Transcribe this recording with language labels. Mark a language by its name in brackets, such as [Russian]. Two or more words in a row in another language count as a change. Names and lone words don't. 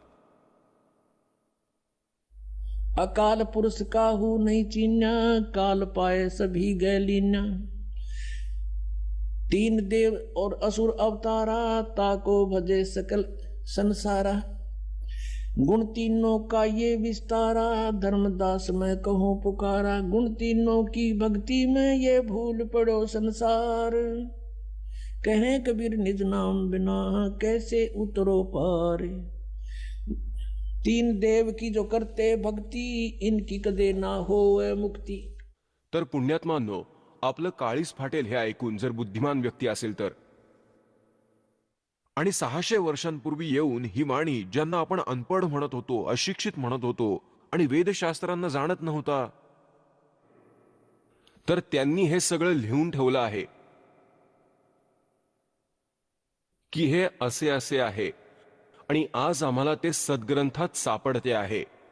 [Hindi] अकाल पुरुष काहू नहीं चीन्या, काल पाए सभी गए लीन्या। तीन देव और असुर अवतारा, ताको भजे सकल संसारा। गुण तीनों का ये विस्तारा, धर्मदास मैं कहूँ पुकारा। गुण तीनों की भक्ति में ये भूल पड़ो संसार, कहें कबीर निज नाम बिना कैसे उतरो पार। तीन देव की जो करते भक्ति, इनकी कदे ना होए मुक्ती। [Marathi] तर पुण्यात्मांनो, आपलं काळीस फाटेल हे ऐकून जर बुद्धिमान व्यक्ती असेल तर, आणि 600 वर्षांपूर्वी येऊन ही वाणी ज्यांना आपण अनपढ म्हणत होतो, अशिक्षित म्हणत होतो आणि वेदशास्त्रांना जाणत नव्हता, तर त्यांनी हे सगळं लिहून ठेवलं आहे की हे असे असे आहे, आणि आज आम्हाला ते सद्ग्रंथात सापडते आहे।